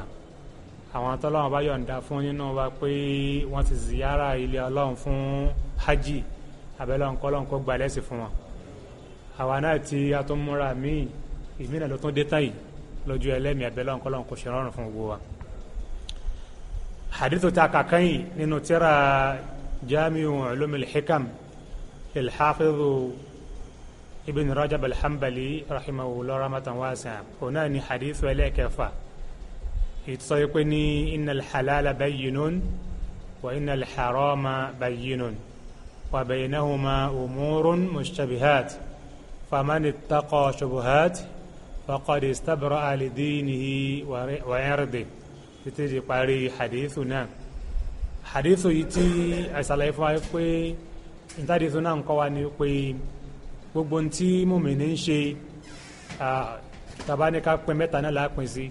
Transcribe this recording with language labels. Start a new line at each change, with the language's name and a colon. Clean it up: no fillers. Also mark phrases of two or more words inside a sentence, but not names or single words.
Yoruba: Àwọn tọ́lọ́run bá yọ̀ǹda fún nínú wa pé wọ́n ti ziyara ilé Ọlọ́run fún hajj, àbẹ̀lọ́run kọ́lọ́run kó gbà lẹ́sìn fún wọn. Àwa náà tí a tún múra ìmínà ló tún dé tán yìí lójú ẹlẹ́mìí, àbẹ̀lọ́run kọ́lọ́run kó ṣe rọrùn fún gbogbo wa. Hadithu ta kàkán yìí nínú tírà Jamiul Uluum Hikam al-Hafiz Ibn Rajab al-Hanbali
Arabic: رحمه الله رحمة واسعة.
Yoruba: Ọ̀nà ni hadithu ẹlẹ́kẹfà ìtọ́ pé ní
Arabic: إن الحلال بين وإن الحرام بين وبينهما أمور مشتبهات فمن اتقى الشبهات فقد استبرأ لدينه وعرضه.
Yoruba: títí di parí hadithu náà. Hadithu yìí tí àìsàlàyé fún wa pé ìtàdìthu náà ń kọ́ wa ní pé gbogbo tí mùmínì ń ṣe tàbáníká pín mẹ́ta náà lápín sí.